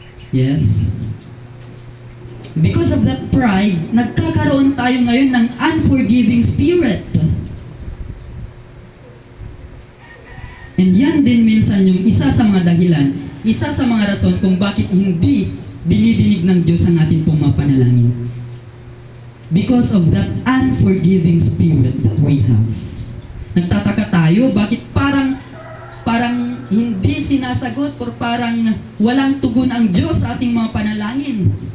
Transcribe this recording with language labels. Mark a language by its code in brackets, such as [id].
[en] Yes. Because of that pride, [tl] nagkakaroon tayo ngayon ng [en] unforgiving spirit. [tl] And yan din minsan yung isa sa mga dahilan, isa sa mga rason kung bakit hindi dinidinig ng Diyos ang ating pong mga panalangin. [en] Because of that unforgiving spirit that we have. [tl] Nagtataka tayo, bakit parang hindi sinasagot or parang walang tugon ang Diyos sa ating mga panalangin.